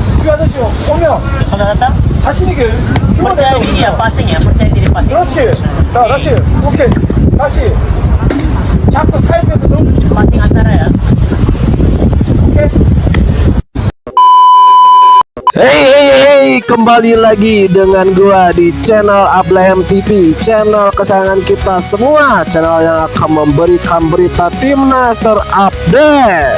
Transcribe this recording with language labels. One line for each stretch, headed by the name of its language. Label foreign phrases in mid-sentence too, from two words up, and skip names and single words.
Korean: 아저씨 오면
Indonesian: Sudah datang?
Korean: 자신 있게
Indonesian: Percaya diri ya, passing ya, percaya diri passing.
Korean: 그렇지. 자, 다시. 오케이. 다시. 자꾸 사이드에서 너무
Indonesian: Passing antara ya.
Korean: 오케이.
Indonesian: Hey, kembali lagi dengan gua di channel Ablahem TV, channel kesayangan kita semua, channel yang akan memberikan berita timnas terupdate.